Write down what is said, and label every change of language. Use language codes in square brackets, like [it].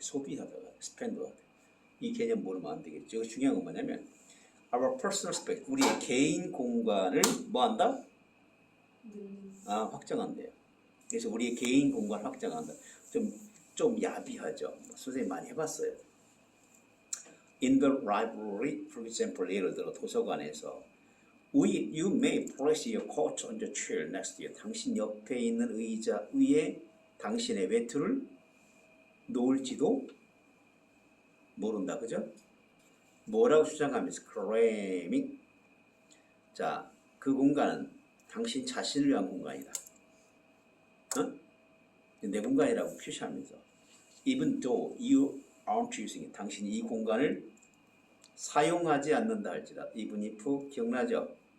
[ko] 소비하다가 expand하다. 이 개념 모르면 안 되겠죠. 여기 중요한 건 뭐냐면 [en] our personal space, [ko] 우리의 개인 공간을 뭐한다? 확장한대요. 그래서 우리의 개인 공간을 확장한다. 좀 야비하죠. 선생님 많이 해봤어요. [en] In the library, for example, [ko] 예를 들어 도서관에서 [en] you may place your coat on the chair next to you. [ko] 당신 옆에 있는 의자 위에 당신의 외투를 놓을지도 모른다. 그죠? 뭐라고 주장하면서 claiming. 자, 그 공간은 당신 자신을 위한 공간이다. 내 공간이라고 표시하면서 [en] even though you aren't using it. [ko] 당신이 이 공간을 사용하지 않는다 할지라도 [en] even if [ko] 기억나죠?